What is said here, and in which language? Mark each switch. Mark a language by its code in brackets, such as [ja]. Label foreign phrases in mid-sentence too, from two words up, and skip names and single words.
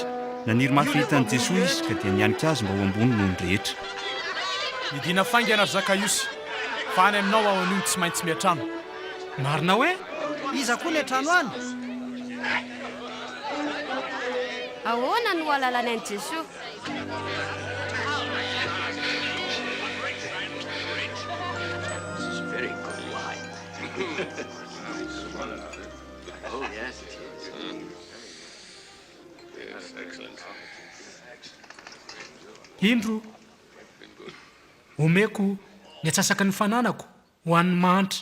[mg] Naniry mafy hitan'i Jesosy izy ka dia nianika azy mba ho ambony noho ny rehetra. Nidina faingana Zakaiosy, fa any aminao ao an'io tsy maintsy miatrano. Marina hoe? Iza koa ny atrano any? Ahoana no alalany an'i Jesosy? [en] Oh, yes, it is. Yes, excellent. [mg] Indro, omeko ny atsasaky ny fananako ho an'ny manitra.